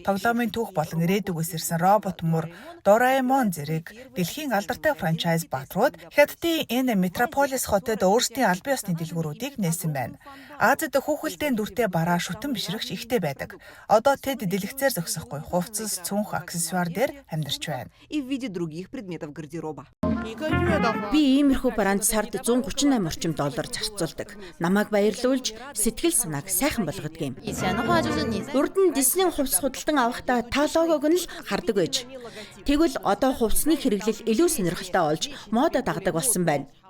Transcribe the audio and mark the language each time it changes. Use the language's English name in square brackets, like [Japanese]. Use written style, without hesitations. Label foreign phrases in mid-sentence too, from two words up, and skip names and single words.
[Mongolian] Тоглоомын түүх болон ирээдүгээс ирсэн робот мөр Doraemon зэрэг дэлхийн алдартай франчайз бааtruуд Хятадын энэ метрополис хотод өөрсдийн албан ёсны дэлгүүрүүдийг нээсэн байна. Азид хүүхэлдэйн дүртэй бараа шүтэн бишрэгч ихтэй байдаг. Одоо тэд дэлгэцээр зогсохгүй хувцас, цүнх, аксессуар дээр амьдарч байна. [Russian] И в виде других предметов гардероба. [Mongolian] Би иймэрхүү бараанд сард 138 орчим доллар зарцуулдаг. Намайг баярлуулж, сэтгэл санааг сайхан болгодог юм. Урд нь Disney хувцас худалдан авахдаа та логог нь л хардаг байж. Тэгвэл одоо хувцсны хэрэглэл илүү сонирхолтой болж, мода дагдаг болсон байна.